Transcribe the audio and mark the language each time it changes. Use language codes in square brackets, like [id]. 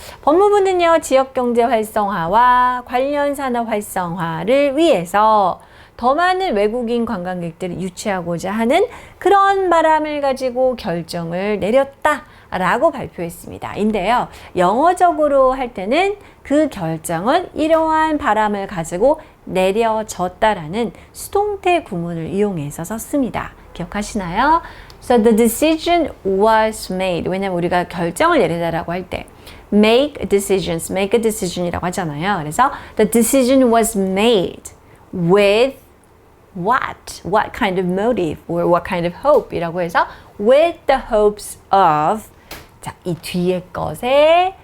[ko] 법무부는요, 지역 경제 활성화와 관련 산업 활성화를 위해서 더 많은 외국인 관광객들을 유치하고자 하는 그런 바람을 가지고 결정을 내렸다라고 발표했습니다. 인데요, 영어적으로 할 때는 그 결정은 이러한 바람을 가지고 내려졌다라는 수동태 구문을 이용해서 썼습니다. 기억하시나요? [en] So the decision was made. [ko] 왜냐면 우리가 결정을 내리다라고 할 때 [en] make decisions, make a decision [ko] 이라고 하잖아요. 그래서 [en] the decision was made with what kind of motive or what kind of hope [ko] 이라고 해서 [en] with the hopes of [ko] 자, 이 뒤에 것에